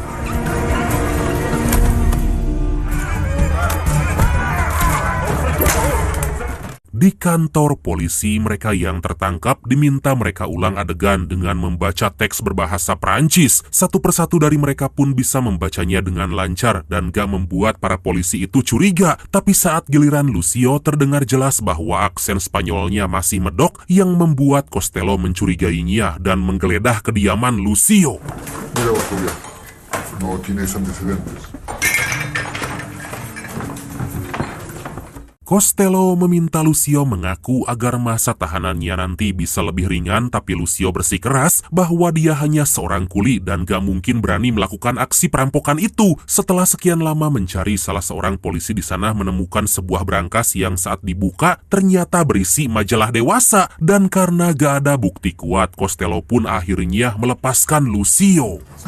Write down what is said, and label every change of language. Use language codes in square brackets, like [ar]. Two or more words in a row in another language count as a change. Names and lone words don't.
[id] Di kantor polisi, mereka yang tertangkap diminta mereka ulang adegan dengan membaca teks berbahasa Prancis. Satu persatu dari mereka pun bisa membacanya dengan lancar dan gak membuat para polisi itu curiga. Tapi saat giliran Lucio, terdengar jelas bahwa aksen Spanyolnya masih medok yang membuat Costello mencurigainya dan menggeledah kediaman Lucio. [es] Mira, Bacubia, no tienes antecedentes. [id] Costello meminta Lucio mengaku agar masa tahanannya nanti bisa lebih ringan, tapi Lucio bersikeras bahwa dia hanya seorang kuli dan gak mungkin berani melakukan aksi perampokan itu. Setelah sekian lama mencari, salah seorang polisi di sana menemukan sebuah brankas yang saat dibuka ternyata berisi majalah dewasa, dan karena gak ada bukti kuat, Costello pun akhirnya melepaskan Lucio.